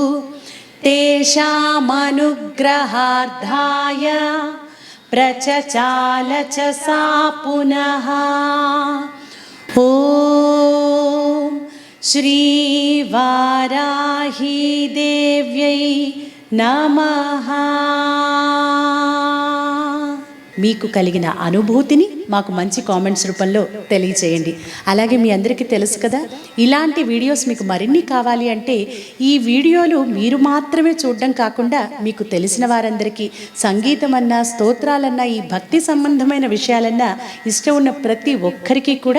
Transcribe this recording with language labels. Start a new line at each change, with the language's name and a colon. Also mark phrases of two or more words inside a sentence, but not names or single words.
Sanskrit: तेषामनुग्रहार्थाय प्रचचाल च सा पुनः। ॐ श्रीवाराही देव्यै नमः।
Telugu: మీకు కలిగిన అనుభూతిని మాకు మంచి కామెంట్స్ రూపంలో తెలియచేయండి. అలాగే మీ అందరికీ తెలుసు కదా, ఇలాంటి వీడియోస్ మీకు మరిన్ని కావాలి అంటే ఈ వీడియోలు మీరు మాత్రమే చూడడం కాకుండా మీకు తెలిసిన వారందరికీ సంగీతం అన్నా స్తోత్రాలన్నా ఈ భక్తి సంబంధమైన విషయాలన్నా ఇష్టం ఉన్న ప్రతి ఒక్కరికి కూడా